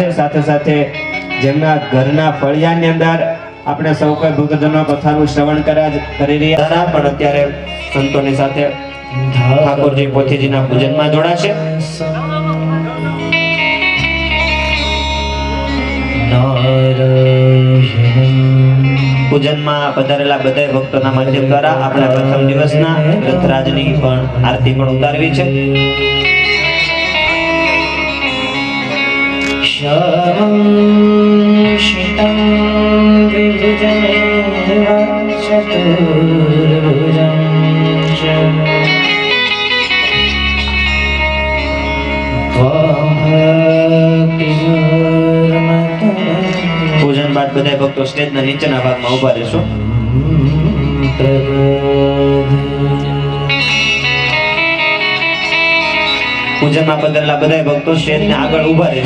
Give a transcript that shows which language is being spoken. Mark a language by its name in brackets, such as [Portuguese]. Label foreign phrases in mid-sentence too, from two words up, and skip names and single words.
[Gujarati] સાથે સાથે જેમના ઘરના ફળિયાની અંદર આપણે સૌ કોઈ ભક્તજનો કથાનું શ્રવણ કરી રહ્યા પણ અત્યારે સંતોની સાથે ઠાકોરજી પોથીજીના પૂજનમાં જોડાશે। પૂજનમાં પધારેલા બધા ભક્તોના માધ્યમ દ્વારા આપણે પ્રથમ દિવસના ગ્રંથરાજની પણ આરતી પણ ઉતારવી છે। [Sanskrit] श्यामं शितं विभुजमेव चतुर्भुजं च [Gujarati] પૂજન બાદ બધા ભક્તો સ્ટેજના નીચેના ભાગમાં ઊભા રહેશો। પૂજનમાં પધારેલા બધા ભક્તો સ્ટેજને આગળ ઊભા રહેશો।